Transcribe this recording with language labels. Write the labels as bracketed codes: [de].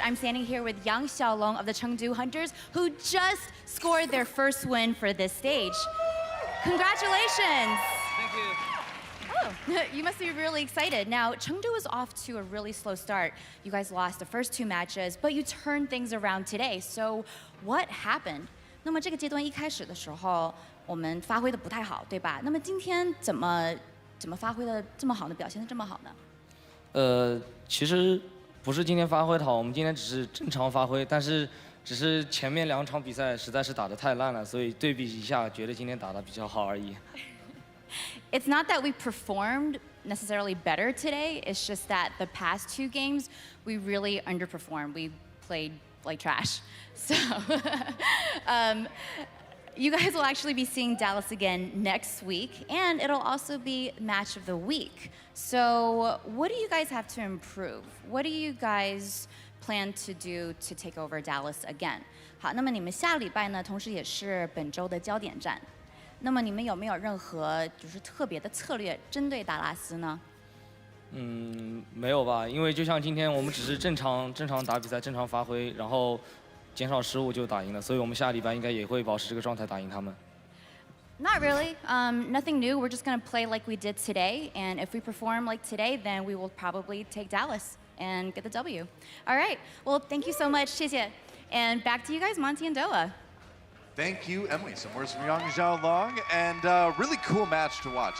[en] I'm standing here with Yang Xiaolong of the Chengdu Hunters, who just scored their first win for this stage. Congratulations. Thank you. Oh, you must be really excited. Now, Chengdu is off to a really slow start. You guys lost the first 2 matches, but you turned things around today. So what happened? [zh] 那么这个阶段一开始的时候，我们发挥的不太好，对吧？那么今天怎么发挥的这么好呢？表现的这么好呢？其实不是今天发挥的好，我们今天只是正常发挥，但是只是前面2场比赛实在是打得太烂了，所以对比一下，觉得今天打得比较好而已。 [en] It's not that we performed necessarily better today. It's just that the past 2 games we really underperformed. We played like trash. So you guys will actually be seeing Dallas again next week, and it'll also be match of the week. So what do you guys have to improve? What do you guys plan to do to take over Dallas again? [zh] 好，那么你们下礼拜呢，同时也是本周的焦点战。那么你们有没有任何就是特别的策略针对达拉斯呢？没有吧，因为就像今天我们只是正常打比赛，正常发挥，然后减少失误就打赢了，所以我们下礼拜应该也会保持这个状态打赢他们。 [en] Not really. Nothing new. We're just going to play like we did today, and if we perform like today, then we will probably take Dallas and get the W. All right. Well, thank you so much. [zh] 谢谢. [en] And back to you guys, Monty and Doa. Thank you, Emily. Some words from Yang Xiaolong, and really cool match to watch.